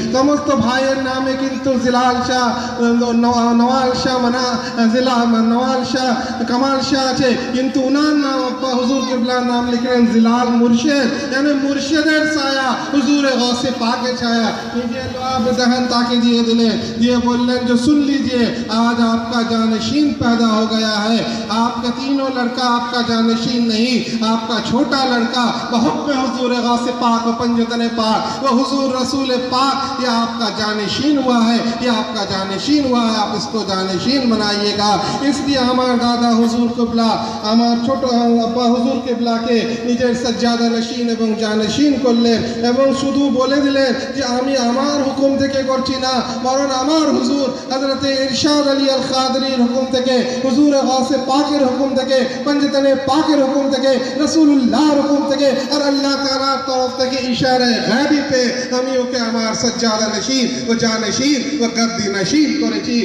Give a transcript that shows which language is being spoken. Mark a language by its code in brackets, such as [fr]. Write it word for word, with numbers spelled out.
[bn] সমস্ত ভাইয়ের নামে কিন্তু জিলাল শাহ, নওয়াল শাহ মানা জিলাল, নওয়াল শাহ, কামাল শাহ আছে, কিন্তু উনার নাম আব্বা হুজুর কিবলার নাম লিখলেন জিলাল মুর্শিদ, মানে মুর্শিদের ছায়া, হুজুরে গাউসে পাকের ছায়া। নিজে জবাব দহন তাকে দিয়ে দিলেন, দিয়ে বললেন যে [hi] सुन लीजिए आज आपका जानशीन पैदा हो गया है। आपका तीनों लड़का आपका जानशीन नहीं, आपका छोटा लड़का बहुत में हुजूर गासे पाक व पंजतने पाक व हुजूर रसूल पाक, यह आपका जानशीन हुआ है, यह आपका जानशीन हुआ है, आप इसको जानशीन बनाइएगा। इसलिए हमारे दादा हुजूर किबला हमारे छोटा अब्बा हुजूर किबला के निजे सज्जादा नशीन एवं जानशीन [bn] করলেন এবং শুধু বলে দিলেন যে আমি আমার হুকুম থেকে করছি না, বরং আমার হুজুর হযরত ইরশাদ আলী আল কাদরির হুকুম থেকে, হুজুর গাউসে পাকের হুকুম থেকে, পঞ্জতনে পাকের হুকুম থেকে, রাসূলুল্লাহর হুকুম থেকে আর আল্লাহ তাআলার তরফ থেকে ইশারায়ে গায়বি পে আমি ওকে আমার সাজ্জাদা নশীন ও জানশীন ও গদ্দি নশীন করেছি।